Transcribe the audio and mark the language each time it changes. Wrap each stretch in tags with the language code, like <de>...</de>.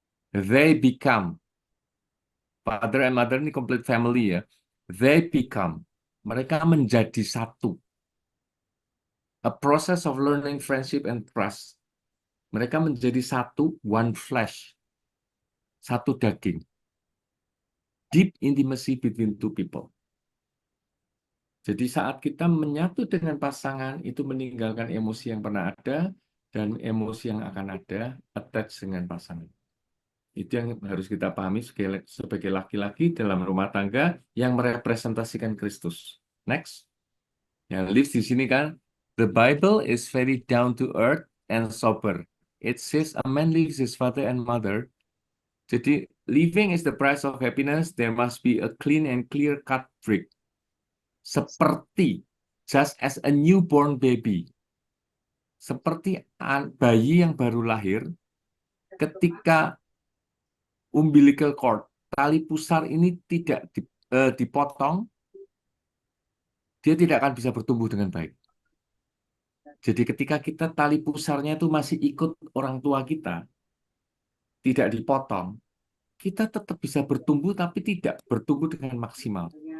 <en>They become father and mother ini complete family ya. They become,</en> <id>mereka menjadi satu.</id> <en>A process of learning friendship and trust.</en> <id>Mereka menjadi satu, one flesh, satu daging.</id> <en>Deep intimacy between two people.</en> <id>Jadi saat kita menyatu dengan pasangan, itu meninggalkan emosi yang pernah ada dan emosi yang akan ada, attach dengan pasangan. Itu yang harus kita pahami sebagai laki-laki dalam rumah tangga yang merepresentasikan Kristus.</id> <en>Next.</en> <id>Yang live di sini kan,</id> <en>the Bible is very down to earth and sober. It says a man leaves his father and mother. Jadi, living is the price of happiness. There must be a clean and clear cut break. Seperti just as a newborn baby.</en> <id>Seperti bayi yang baru lahir, ketika umbilical cord, tali pusar ini tidak dipotong, dia tidak akan bisa bertumbuh dengan baik. Jadi ketika kita tali pusarnya itu masih ikut orang tua kita, tidak dipotong, kita tetap bisa bertumbuh tapi tidak bertumbuh dengan maksimal.</id>